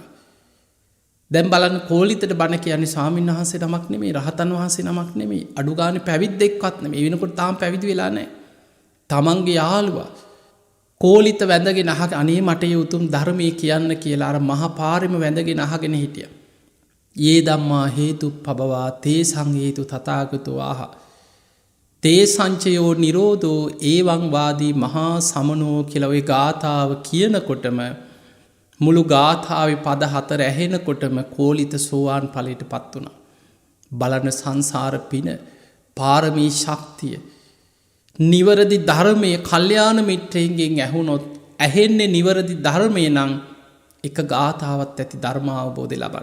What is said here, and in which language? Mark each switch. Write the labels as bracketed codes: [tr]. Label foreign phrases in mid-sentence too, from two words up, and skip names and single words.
[si] දැන් බලන්න කෝලිතට බණ කියන්නේ ස්වාමීන් වහන්සේ නමක් නෙමෙයි, රහතන් වහන්සේ නමක් නෙමෙයි, අඩු ගානේ පැවිද්දෙක්වත් නෙමෙයි. ඒ වෙනකොට තාම පැවිදි වෙලා නැහැ. තමන්ගේ යාළුවා කෝලිත වැඳගෙන අනේ මට ඒ උතුම් ධර්මයේ කියන්න කියලා අර මහා පාරෙම වැඳගෙන අහගෙන හිටියා. [pi] යේ ධම්මා හේතුප්පබවා තේ සංහේතු තථාගතෝ ආහ. තේ සංචයෝ නිරෝධෝ ඒවං වාදී මහා සමනෝ [si] කියලා ওই ගාථාව කියනකොටම මුළු ගාථාවේ පද 4 ඇහෙනකොටම කෝලිත සෝවාන් ඵලයට පත් වුණා. බලන සංසාර පින, පාරමී ශක්තිය, නිවරදි ධර්මයේ කල්යාණ මිත්‍රයන්ගෙන් ඇහුනොත් ඇහෙන්නේ නිවරදි ධර්මයේ නම් එක ගාථාවක් ඇති ධර්ම අවබෝධය ලබන්න.